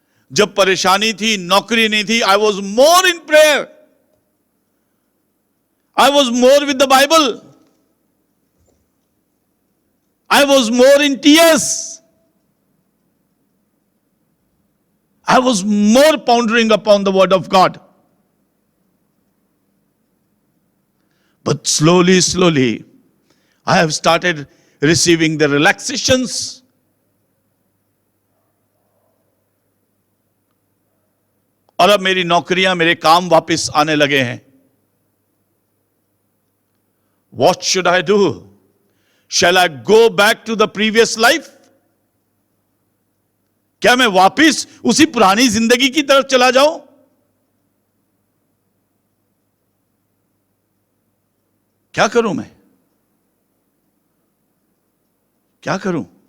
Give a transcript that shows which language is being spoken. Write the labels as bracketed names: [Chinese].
[Hindi] जब परेशानी थी, नौकरी नहीं थी, [English] I was more in prayer, I was more with the Bible, I was more in tears, I was more pondering upon the word of God. But slowly, I have started receiving the relaxations. [Hindi] और अब मेरी नौकरियां, मेरे काम वापस आने लगे हैं। [English] What should I do? Shall I go back to the previous life? [Hindi] क्या मैं वापिस उसी पुरानी जिंदगी की तरफ चला जाऊं? क्या करूं मैं? क्या करूं?